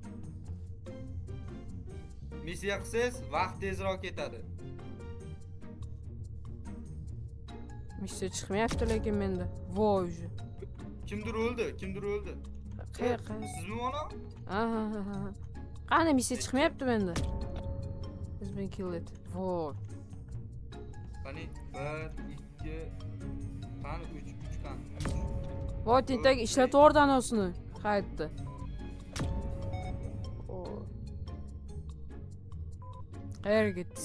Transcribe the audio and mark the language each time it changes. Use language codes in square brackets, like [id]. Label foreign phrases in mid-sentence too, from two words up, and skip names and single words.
[uz] Missiya qilsangiz vaqt tezroq ketadi. Missiya chiqmayapti lekin menda. Voy. Kimdir o'ldi? Qayerqa? Sizmi mana? Ha. Qani missiya chiqmayapti menda. [en] Has been killed. [uz] Voy. Qani 1 2 qani 3 qani. Voy, tentak ishlatib yubordi anosini. Qaytdi. Qayerga ketdi?